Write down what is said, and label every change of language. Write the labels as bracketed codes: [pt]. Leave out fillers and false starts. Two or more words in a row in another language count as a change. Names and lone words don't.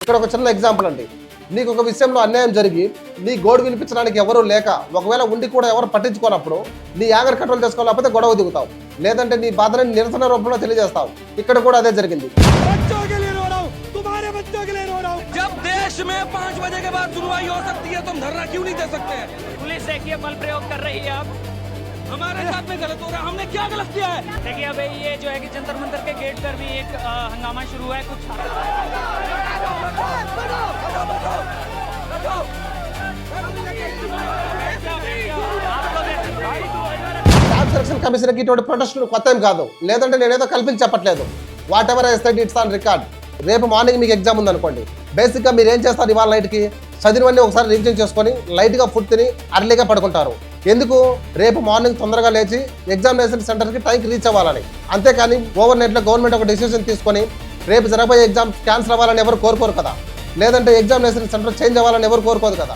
[te] ఇక్కడ ఒక చిన్న ఎగ్జాంపుల్ అండి. నీకు ఒక విషయంలో అన్యాయం జరిగి నీ గోడు వినిపించడానికి ఎవరు లేక ఒకవేళ ఉండి కూడా ఎవరు పట్టించుకోనప్పుడు నీ [en] anger control [te] చేసుకోలేకపోతే గొడవ దిగుతావు, లేదంటే నీ బాధని నిరసన రూపంలో తెలియజేస్తావు. ఇక్కడ కూడా అదే జరిగింది. [hi] जब देश में 5 बजे के बाद सुनवाई हो सकती है तुम धरना क्यों नहीं दे सकते? पुलिस देखिए बल प्रयोग कर रही है। अब हमारे साथ में गलत हो रहा है, हमने क्या गलत किया है? देखिए अब ये जो है कि जंतर मंतर के गेट पर भी एक हंगामा शुरू है। कुछ [te] స్టాఫ్ సెలక్షన్ కమిషన్ కి ఇటువంటి ప్రొటెస్ట్ కొత్త ఏం కాదు, లేదంటే నేనేదో కల్పించి చెప్పట్లేదు. [en] whatever I said it's on record. [te] రేపు మార్నింగ్ మీకు ఎగ్జామ్ ఉందనుకోండి, బేసిక్గా మీరు ఏం చేస్తారు, ఇవాళ నైట్కి చదివినవన్నీ ఒకసారి రివిజన్ చేసుకొని లైట్గా ఫుడ్ తిని అర్లీగా పడుకుంటారు. ఎందుకు? రేపు మార్నింగ్ తొందరగా లేచి [en] examination centerకి [te] టైంకి రీచ్ అవ్వాలని. అంతేకాని [en] overnightలో government [te] ఒక డెసిషన్ తీసుకొని రేపు జరగబోయే [en] exam cancel [te] అవ్వాలని ఎవరు కోరుకోరు కదా, లేదంటే [en] examination center change [te] అవ్వాలని ఎవరు కోరుకోదు కదా.